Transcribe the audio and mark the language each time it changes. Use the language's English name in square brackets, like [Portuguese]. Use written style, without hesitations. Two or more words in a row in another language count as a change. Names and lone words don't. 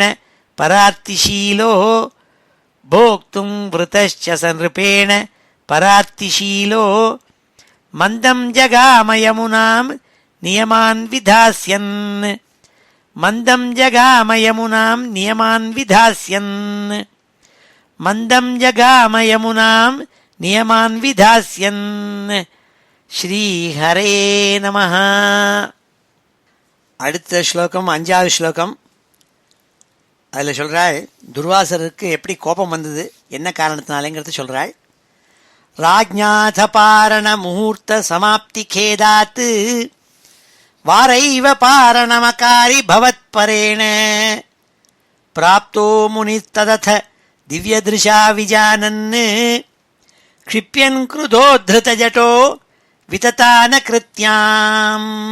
[Sanskrit] परार्तिशीलो भोक्तुं वृतश्च स नृपेण परार्तिशीलो मन्दं जगाम यमुनां नियमान् विधास्यन् मन्दं जगाम यमुनां नियमान् विधास्यन् मन्दं जगाम यमुनां नियमान् विधास्यन् श्रीहरे नमः. [Tamil] அடுத்த ஸ்லோகம் 5வது ஸ்லோகம். அதில் சொல்கிறாள் துர்வாசருக்கு எப்படி கோபம் வந்தது, என்ன காரணத்தினாலேங்கிறத சொல்கிறாள். [Sanskrit] राज्ञाथ पारण मुहूर्त समाप्ति खेदात् वारैव पारणमकारि भवत्परेण प्राप्तो मुनिस्ततत दिव्यदृशा विजानन् क्षिप्यन् क्रुधोद्धृत जटो विदधान कृत्याम्.